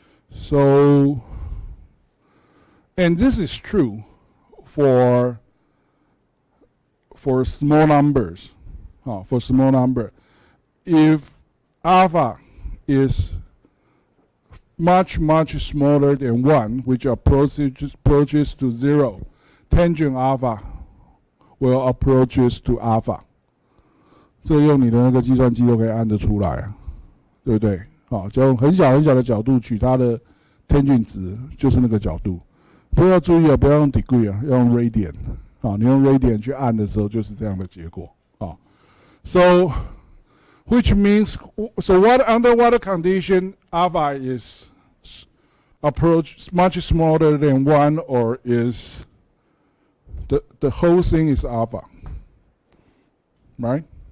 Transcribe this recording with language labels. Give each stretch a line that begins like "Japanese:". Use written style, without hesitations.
English: So, and this is true for small numbers. for small number. If alpha is much smaller than 1, which approaches to 0, tangent alpha will approaches to alpha.
Chinese: 这用你的那个计算机都可以按得出来啊，对不对？就用很小的角度取它的 tangent 值，就是那个角度。不要注意啊，不要用 degree 啊，要用 radian。你用 radian 去按的时候，就是这样的结果。
English: So, which means, so under what condition alpha is much smaller than 1, or is the whole thing is alpha, right?